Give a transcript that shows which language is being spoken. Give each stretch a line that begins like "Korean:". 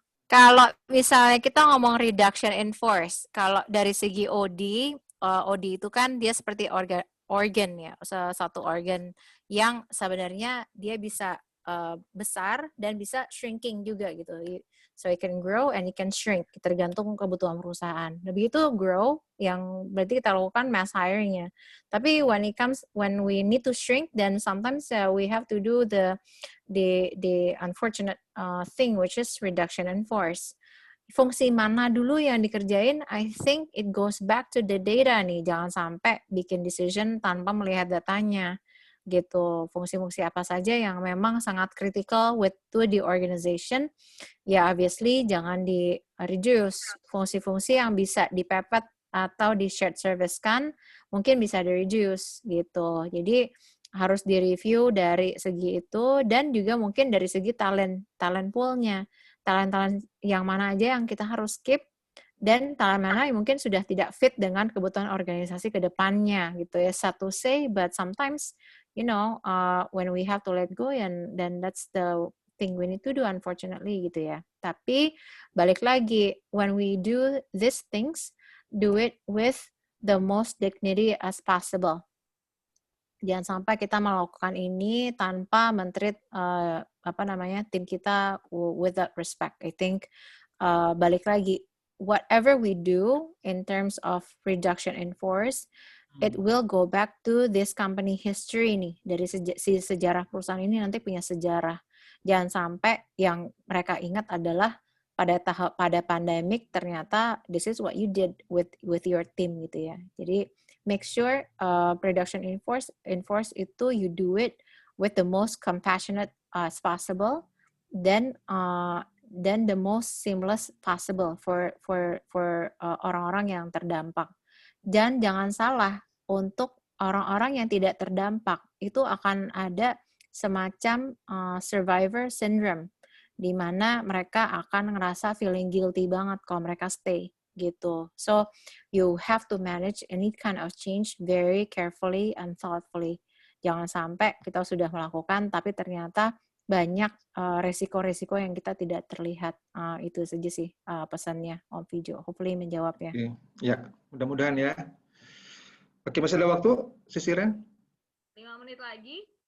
Indonesian: Kalau misalnya kita ngomong reduction in force, kalau dari segi OD itu kan dia seperti organ ya, satu organ yang sebenarnya dia bisa besar dan bisa shrinking juga gitu.
English: So it can grow and it can shrink,
Indonesian: tergantung kebutuhan perusahaan. Lebih itu grow yang berarti kita lakukan mass hiring-nya.
English: Tapi when we need to shrink, then sometimes we have to do the unfortunate thing, which is reduction in force.
Indonesian: Fungsi mana dulu yang dikerjain?
English: I think it goes back to the data nih.
Indonesian: Jangan sampai bikin decision tanpa melihat datanya. Gitu. Fungsi-fungsi apa saja yang memang sangat
English: critical to the organization,
Indonesian: ya obviously jangan di-reduce. Fungsi-fungsi yang bisa dipepet atau di-shared service kan, mungkin bisa di-reduce gitu. Jadi harus di-review dari segi itu dan juga mungkin dari segi talent pool-nya. Talent yang mana aja yang kita harus keep dan talent mana yang mungkin sudah tidak fit dengan kebutuhan organisasi ke depannya gitu ya.
English: Sad to say, but sometimes when we have to let go, and then that's the thing we need to do, unfortunately gitu ya.
Indonesian: Tapi balik lagi,
English: when we do these things, do it with the most dignity as possible.
Indonesian: Jangan sampai kita melakukan ini tanpa men-treat tim kita
English: with that respect. I think
Indonesian: balik lagi,
English: whatever we do in terms of reduction in force, it will go back to this company history nih.
Indonesian: Dari sejarah perusahaan ini nanti punya sejarah. Jangan sampai yang mereka ingat adalah pada pandemic ternyata
English: this is what you did with your team
Indonesian: gitu ya.
English: Jadi make sure reduction in force itu you do it with the most compassionate as possible, then the most seamless possible for
Indonesian: orang-orang yang terdampak. Dan jangan salah, untuk orang-orang yang tidak terdampak itu akan ada semacam survivor syndrome, di mana mereka akan ngerasa
English: feeling guilty
Indonesian: banget kalau mereka stay gitu.
English: So you have to manage any kind of change very carefully and thoughtfully.
Indonesian: Jangan sampai kita sudah melakukan tapi ternyata banyak resiko-resiko yang kita tidak terlihat. Itu saja sih pesannya Om Fijo. Hopefully menjawab ya. Oke. Ya, mudah-mudahan ya. Oke, masih ada waktu, Sisiren? 5 menit lagi.